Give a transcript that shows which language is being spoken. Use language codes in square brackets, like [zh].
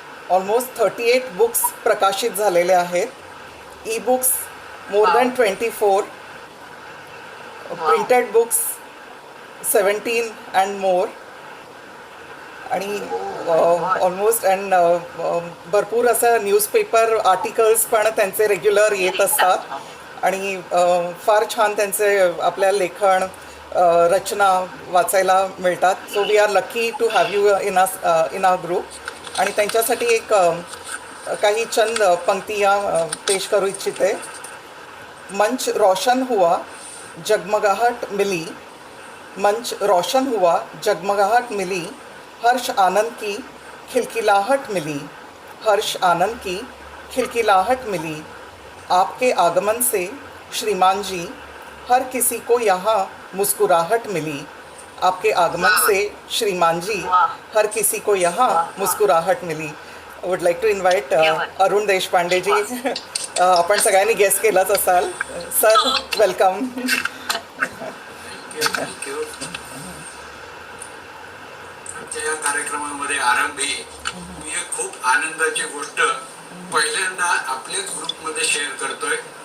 [mr] Almost 38 books प्रकाशित झालेले आहेत. E books more than 24, printed books 17 and more. आणि ऑलमोस्ट अँड भरपूर असं न्यूजपेपर आर्टिकल्स पण त्यांचे रेग्युलर येत असतात. आणि फार छान त्यांचे आपल्या लेखन रचना वाचायला मिळतात. [en] So we are lucky to have you in our group. [mr] आणि त्यांच्यासाठी एक काही [hi] चंद पंक्तियाँ पेश [mr] करू इच्छिते. [hi] मंच रोशन हुआ जगमगाहट मिली, मंच रोशन हुआ जगमगाहट मिली, हर्ष आनंद की खिलखिलाहट मिली, हर्ष आनंद की खिलखिलाहट मिली. आपके आगमन से श्रीमान जी हर किसी को यहाँ मुस्कुराहट मिली. आपके आगमन से श्रीमान जी हर किसी को यहाँ मुस्कुराहट मिली. [en] Would like to invite Arun Deshpande ji. [mr] आपण सगळ्यांनी गेस केलाच असाल. [en] Sir welcome. Thank you. [mr] आमच्या या कार्यक्रमामध्ये आरंभी मी एक खूप आनंदाची गोष्ट पहिल्यांदा आपल्याच ग्रुपमध्ये शेअर करतोय.